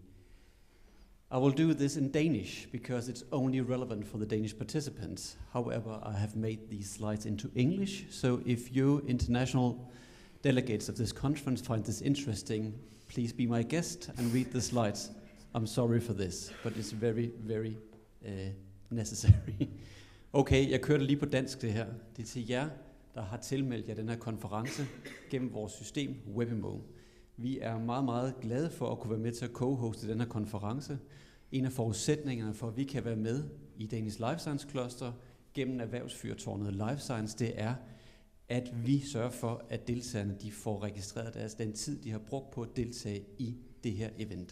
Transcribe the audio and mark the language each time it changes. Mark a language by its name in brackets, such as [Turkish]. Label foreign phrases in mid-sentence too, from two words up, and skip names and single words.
[English] I will do this in Danish because it's only relevant for the Danish participants. However, I have made these slides into English, so if you international delegates of this conference find this interesting, please be my guest and read the slides. I'm sorry for this, but it's very, very necessary. [Danish] Okay, jeg kører det lige på dansk det her. Det er til jer, der har tilmeldt jer den her konference gennem vores system WebIMO. Vi er meget, meget glade for at kunne være med til at co-hoste den her konference. En af forudsætningerne for, at vi kan være med i Danish Life Science Cluster gennem erhvervsfyrtårnet Life Science, det er, at vi sørger for, at deltagerne de får registreret den tid, de har brugt på at deltage i det her event.